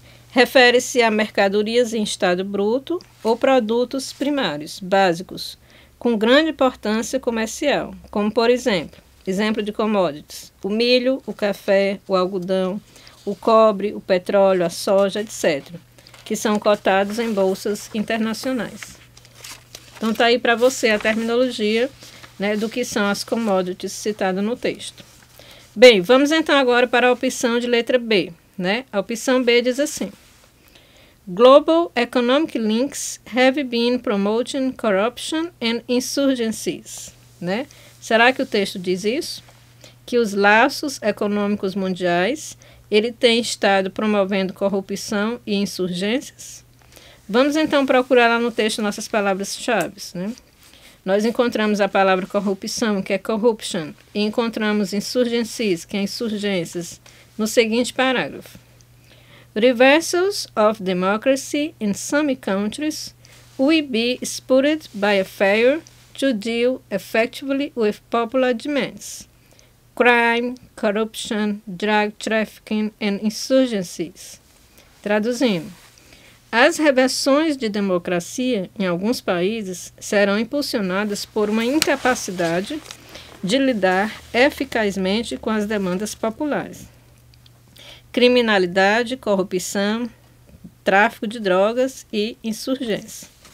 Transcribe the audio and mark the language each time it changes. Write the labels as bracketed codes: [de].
[pt] Refere-se a mercadorias em estado bruto ou produtos primários, básicos, com grande importância comercial, como por exemplo de commodities, o milho, o café, o algodão, o cobre, o petróleo, a soja, etc., que são cotados em bolsas internacionais. Então está aí para você a terminologia, né, do que são as commodities citadas no texto. Bem, vamos então agora para a opção de letra B, né? A opção B diz assim: [en] Global economic links have been promoting corruption and insurgencies, né? [pt] Será que o texto diz isso? Que os laços econômicos mundiais ele tem estado promovendo corrupção e insurgências? Vamos então procurar lá no texto nossas palavras-chave, né? Nós encontramos a palavra corrupção, que é corruption, e encontramos insurgencies, que é insurgências, no seguinte parágrafo. [en] Reversals of democracy in some countries will be spurred by a failure to deal effectively with popular demands. Crime, corruption, drug trafficking and insurgencies. [pt] Traduzindo, as reversões de democracia em alguns países serão impulsionadas por uma incapacidade de lidar eficazmente com as demandas populares. Criminalidade, corrupção, tráfico de drogas e insurgência.